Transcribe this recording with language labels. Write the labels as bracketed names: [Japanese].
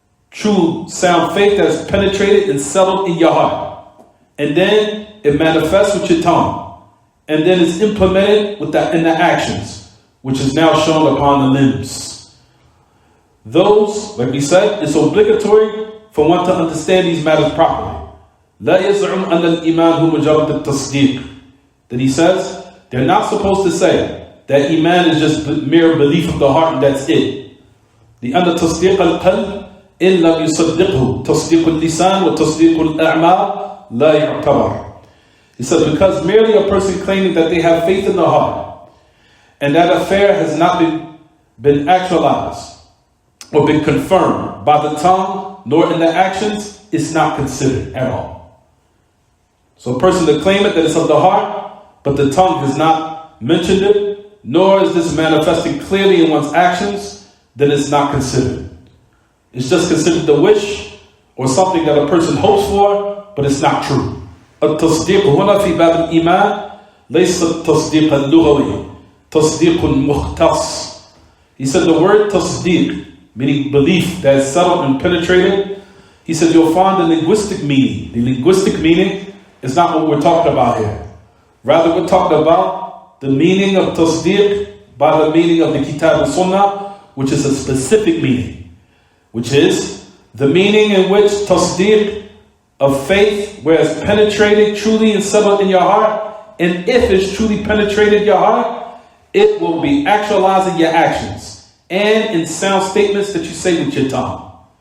[English] true sound faith that is penetrated and settled in your heart. And then it manifests with your tongue. And then it's implemented in the actions, which is now shown upon the limbs. Those, like we said, it's obligatory for one to understand these matters properly. [Arabic] لا يزعم أن الإيمان هو مجرد التصديق. [English] That he says, they're not supposed to say that Iman is just mere belief of the heart and that's it. [Arabic] لأن تصديق القلب إن لم يصدقه تصديق اللسان وتصديق الأعمال لا يعتبر. [English] He says, because merely a person claiming that they have faith in the heart and that affair has not been actualized or been confirmed by the tongue nor in the actions, it's not considered at all. So a person to claim it that it's of the heart, but the tongue has not mentioned it, nor is this manifesting clearly in one's actions, then it's not considered. It's just considered the wish or something that a person hopes for, but it's not true. [Arabic] التصديق هنا في باب الإيمان ليس التصديق اللغوي تصديق مختص. [English] He said the word تصديق, meaning belief that is settled and penetrated, he said you'll find the linguistic meaning. The linguistic meaning is not what we're talking about here. Rather, we're talking about the meaning of tasdeeq by the meaning of the Kitab and Sunnah, which is a specific meaning, which is the meaning in which tasdeeq of faith, where it's penetrated truly and settled in your heart, and if it's truly penetrated your heart, it will be actualized in your actions and in sound statements that you say with your tongue.